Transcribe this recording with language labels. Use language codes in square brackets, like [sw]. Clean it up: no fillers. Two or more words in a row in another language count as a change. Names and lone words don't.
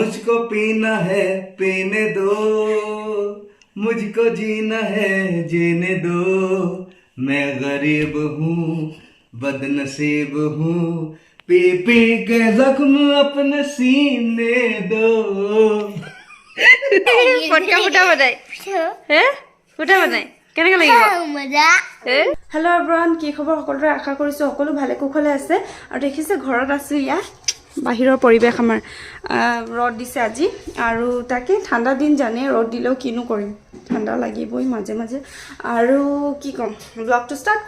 [hi] मुझको पीना है पीने दो मुझको जीना है जीने दो मैं गरीब हूँ बदनसीब हूँ पी पी के जख्म अपने सीने दो फटका फुटा बजाय [as] হে ফুটা বজাই কেনেকৈ লাগিব মজা [en] hello everyone [as] কি খবৰ সকলোৰে আশা কৰিছোঁ সকলো ভালে কুশলে আছে আৰু দেখিছে ঘৰত আছোঁ ইয়াত বাহিৰৰ পৰিৱেশ আমাৰ ৰ'দ দিছে আজি আৰু তাকে ঠাণ্ডা দিন জানে ৰ'দ দিলেও কিনো কৰিম ঠাণ্ডা লাগিবই মাজে মাজে আৰু কি ক'ম ব্লগটো ষ্টাৰ্ট